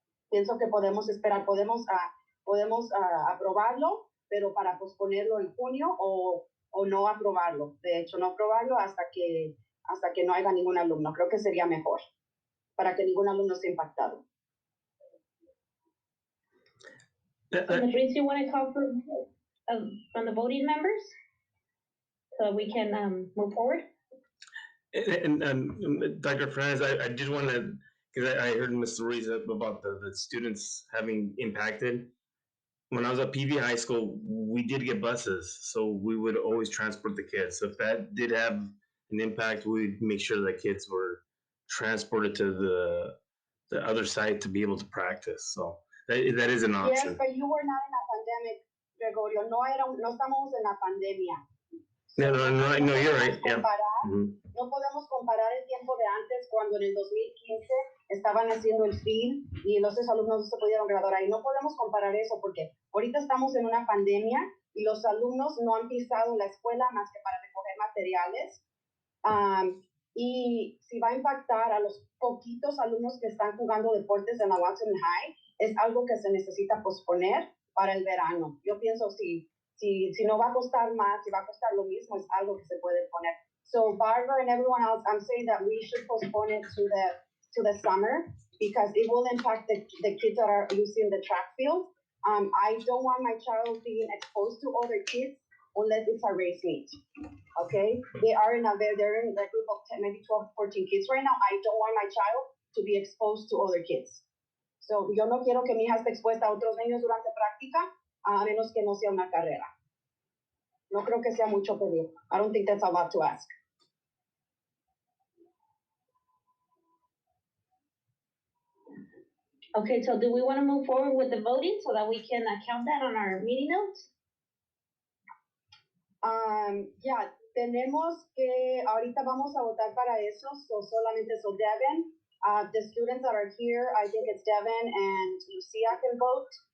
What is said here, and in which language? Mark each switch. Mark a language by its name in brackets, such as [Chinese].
[Spanish] Pienso que podemos esperar, podemos aprobarlo, pero para posponerlo en junio o no aprobarlo. De hecho, no aprobarlo hasta que no haya ningún alumno. Creo que sería mejor para que ningún alumno esté impactado. [English] Patrice, you want to call from the voting members so we can move forward? And Dr. Fernandez, I did want to, because I heard Mr. Ruiz about the students having impacted. When I was at PV High School, we did get buses, so we would always transport the kids. So if that did have an impact, we'd make sure that kids were transported to the other side to be able to practice. So that is an option. Yes, but you were not in a pandemic, Gregorio. [Spanish] No estamos en la pandemia. [English] No, you're right. Yeah. [Spanish] No podemos comparar el tiempo de antes cuando en el 2015 estaban haciendo el FIL y los alumnos no se pudieron graduar ahí. No podemos comparar eso porque ahorita estamos en una pandemia y los alumnos no han pisado la escuela más que para recoger materiales. Y si va a impactar a los poquitos alumnos que están jugando deportes en la Watson High, es algo que se necesita posponer para el verano. Yo pienso si no va a costar más, si va a costar lo mismo, es algo que se puede poner. [English] So Barbara and everyone else, I'm saying that we should postpone it to the summer because it will impact the kids that are using the track field. I don't want my child being exposed to other kids unless it's a race meet. Okay? They're in a group of 10, maybe 12, 14 kids right now. I don't want my child to be exposed to other kids. [Spanish] So yo no quiero que mi hija esté expuesta a otros niños durante práctica, a menos que no sea una carrera. No creo que sea mucho pedir. [English] I don't think that's a lot to ask. Okay, so do we want to move forward with the voting so that we can count that on our meeting notes? Yeah, [Spanish] tenemos que, ahorita vamos a votar para eso, so solamente [English] so Devin, the students that are here, I think it's Devin and Lucia can vote.